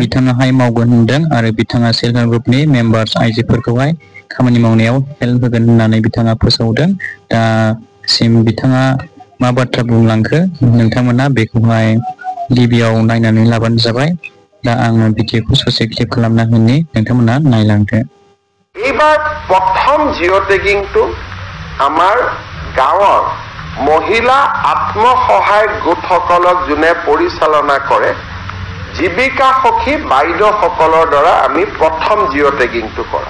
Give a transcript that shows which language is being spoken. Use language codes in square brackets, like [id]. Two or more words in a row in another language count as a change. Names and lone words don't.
[brx] बिथाङाहाय मावगोन होनदों आरो बिथाङा [en] self help [brx] ग्रुपनि मेम्बार्स आइजोफोरखौहाय खामानि मावनायाव हेल्प होगोन होननानै बिथाङा फोसावदों। दा CM बिथाङा मा बाथ्रा बुंलांखो नोंथांमोना बेखौहाय गिबियाव नायनानै लाबानो जाबाय। दा आङो भिडिअखौ ससे क्लिप खालामना होनि नोंथांमोना नायलांदो। [as] এইবাৰ প্ৰথম জিঅ' টেগিংটো আমাৰ গাঁৱৰ মহিলা আত্মসহায়ক গোটসকলক যোনে পৰিচালনা কৰে জীৱিকা সখী বাইদেউসকলৰ দ্বাৰা আমি প্ৰথম জিঅ' টেগিংটো কৰা।